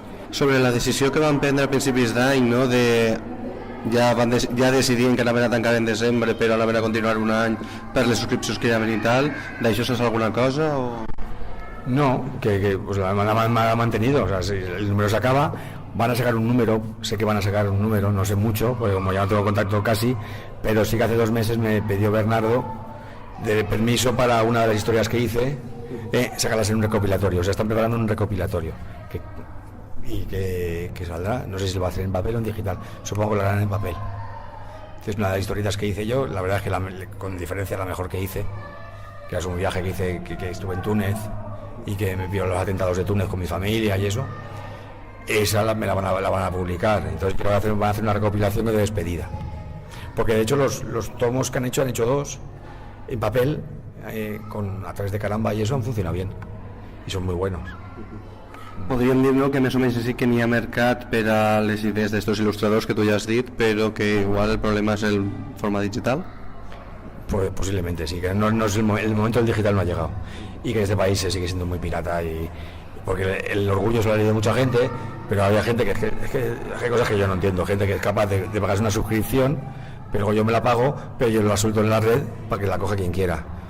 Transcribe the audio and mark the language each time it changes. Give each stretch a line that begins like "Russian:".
Catalan: Sobre la decisió que van prendre a principis d'any, no, ja decidien que anaven a tancar en desembre però anaven a continuar un any per les subscripcions que hi havia i tal, d'això saps alguna cosa? O...
Spanish: No, que pues la han mantenido, o sea, si el número se acaba, van a sacar un número, sé que van a sacar un número, no sé mucho, porque como ya no tengo contacto casi, pero sí que hace 2 meses me pidió Bernardo de permiso para una de las historias que hice, sacarlas en un recopilatorio, o sea, están preparando un recopilatorio que saldrá, no sé si lo va a hacer en papel o en digital, supongo que lo harán en papel. Entonces, una de las historietas que hice yo, la verdad es que con diferencia la mejor que hice, que es un viaje que hice, que estuve en Túnez y que me vio los atentados de Túnez con mi familia y eso, esa la van a publicar. Entonces van a hacer una recopilación de despedida, porque de hecho los tomos que han hecho 2 en papel, a través de Caramba y eso han funcionado bien y son muy buenos.
Catalan: Podríem dir, no, que més o menys sí que n'hi ha mercat per a les idees d'estos il·lustradors que tu ja has dit, però que igual el problema es el forma digital?
Spanish: Pues posiblemente sí, que no es el momento del digital no ha llegado y que este país se sigue siendo muy pirata porque el orgullo se lo ha leído mucha gente, pero había gente que hay cosas que yo no entiendo, gente que es capaz de pagarse una suscripción, pero yo me la pago, pero yo la suelto en la red para que la coja quien quiera.